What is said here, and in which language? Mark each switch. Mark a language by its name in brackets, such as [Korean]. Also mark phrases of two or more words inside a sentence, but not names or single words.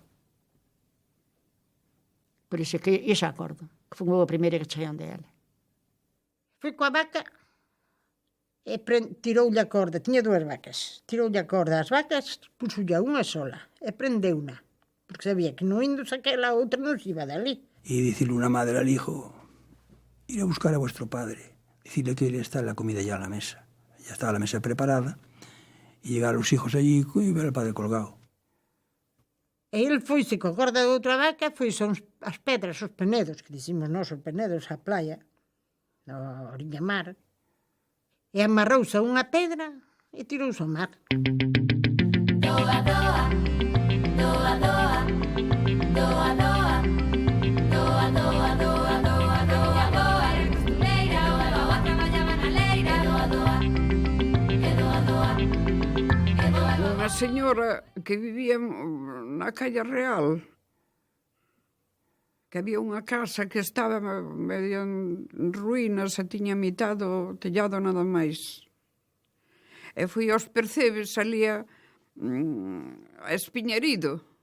[Galician] Por iso que esa acordo, que foi a primeira que cheguei onde ela. Foi coa vaca e tiroulle a corda, tiña dúas vacas, tiroulle a corda ás vacas, puxoulle a unha sola e prendeuna, porque sabía que non indo aquela outra non se iba dali. [Spanish] Y decirle una madre al hijo, ir a buscar a vuestro padre, decirle que está la comida ya en la mesa. Ya estaba la mesa preparada, y llegar los hijos allí y ver al padre colgado. [Galician] E ele foise coa corda de outra vaca, foise as pedras, os penedos, que dicimos nós, os penedos, a playa, na oriña mar, e amarrouse a unha pedra e tirouse ao mar. Doa, doa, doa, doa, doa, doa, doa, doa, doa, doa, doa, doa, era costureira, o a traballaba na leira, doa, doa, e doa, doa, e doa, doa. Unha señora que vivía na calle Real, que había unha casa que estaba medio en ruínas e tiña mitad do tellado nada máis. E fui aos percebes, salía espiñerido.